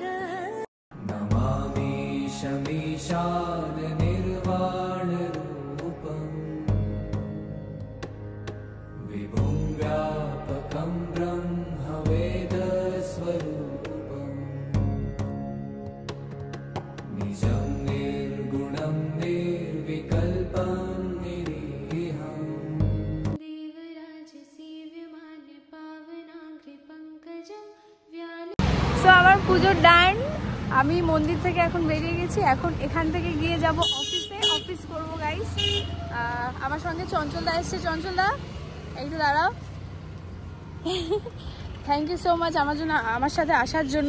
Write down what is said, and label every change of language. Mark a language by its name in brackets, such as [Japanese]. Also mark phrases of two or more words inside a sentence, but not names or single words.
[Sanskrit] नमामि शमीशान निर्वाण रूपम् विभुं व्यापकं ब्रह्म वेद स्वरूपम् निजं निर्गुणं निर्विकल्पं निरीहम् देवराज सेव्यमान्य पावनाग्रि पंकजं व्याल। [Bangla] সো আমার পুজো ডান। আমি মন্দির থেকে এখন বেরিয়ে গেছি। এখন এখান থেকে গিয়ে যাব অফিস করবো গাইস। আমার সঙ্গে চঞ্চলদা এসছে। চঞ্চলদা একটু দাঁড়াও। [English] thank you so much [Bangla] আমার সাথে আসার জন্য।